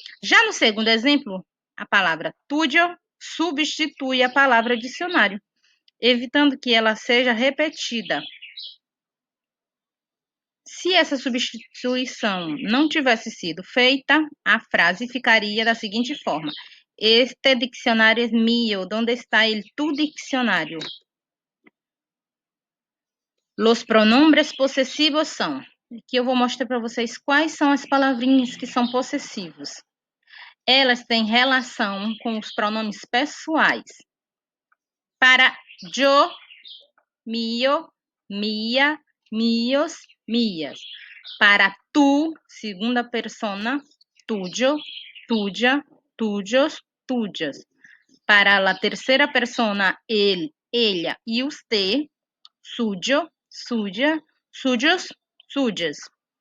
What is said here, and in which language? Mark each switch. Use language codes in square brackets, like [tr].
[pt] Já no segundo exemplo, a palavra tuyo substitui a palavra dicionário, evitando que ela seja repetida. Se essa substituição não tivesse sido feita, a frase ficaria da seguinte forma: [es] Este diccionário es mío. ¿Dónde está el tu diccionário? Los pronombres [pt] possessivos são. Aqui eu vou mostrar para vocês quais são as palavrinhas que são possessivos. Elas têm relação com os pronomes pessoais. [es] Para yo, mío, mía, míos, mías. Para tu, segunda persona, tuyo, tuya, tuyos, tuyas. Para la tercera persona, él, ella y usted, suyo, suya, suyos, suyas.